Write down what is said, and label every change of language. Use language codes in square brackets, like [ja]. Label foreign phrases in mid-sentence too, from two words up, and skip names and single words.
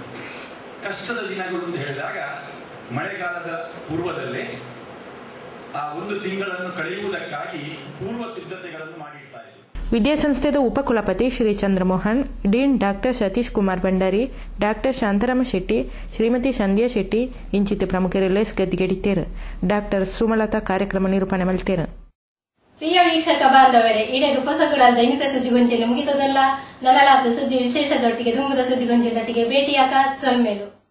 [kn] ಕಷ್ಟದ ದಿನಗಳು ಅಂತ ಹೇಳಿದಾಗ ಮಳೆಗಾಲದ ಪೂರ್ವದಲ್ಲೇ ಆ ಒಂದು ತಿಂಗಳನ್ನು ಕಳೆಯುವುದಕ್ಕಾಗಿ ಪೂರ್ವ ಸಿದ್ಧತೆಗಳನ್ನು ಮಾಡಿರ್ತಾರೆ. [tcy] ವಿದ್ಯಾಸಂಸ್ಥೆದ ಉಪಕುಲಪತಿ ಶ್ರೀ ಚಂದ್ರಮೋಹನ್, ಡೀನ್ ಡಾಕ್ಟರ್ ಸತೀಶ್ ಕುಮಾರ್ ಭಂಡಾರಿ, ಡಾಕ್ಟರ್ ಶಾಂತಾರಾಮ ಶೆಟ್ಟಿ, ಶ್ರೀಮತಿ ಸಂಧ್ಯಾ ಶೆಟ್ಟಿ ಇಂಚಿತ ಪ್ರಮುಖರು ಲೇಸ್ ಗದ್ದಿಗೆಡಿತೇರು. ಡಾಕ್ಟರ್ ಸುಮಲತಾ ಕಾರ್ಯಕ್ರಮ ನಿರೂಪಣೆ ಮಲ್ತೇರು. ಪ್ರಿಯ ವೀಕ್ಷಕ ಬಾಂಧವರೇ, ಇಡೆಗು ಹೊಸಗುಡಾದ ಇನ್ನಿತ ಸುದ್ದಿಗೊಂಚಿನ ಮುಗಿತದಲ್ಲ. ನನಲಾದ ಸುದ್ದಿ ವಿಶೇಷದೊಟ್ಟಿಗೆ ದುಂಬುದ ಸುದ್ದಿಗೊಂಚಿನೊಟ್ಟಿಗೆ ಭೇಟಿಯಾಗ ಸೊಲ್ಮೇಲು.